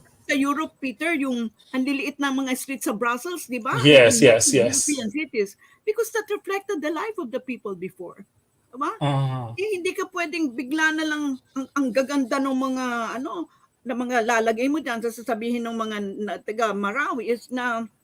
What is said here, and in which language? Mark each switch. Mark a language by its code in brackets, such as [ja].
[tl] Sa Europe, Peter, yung ang liliit na mga streets sa Brussels, di ba? [en] Yes. European cities. Because that reflected the life of the people before. [tl] Diba? Hindi ka pwedeng bigla na lang ang gaganda ng mga na mga lalagay mo diyan, sasabihin ng mga taga Marawi is na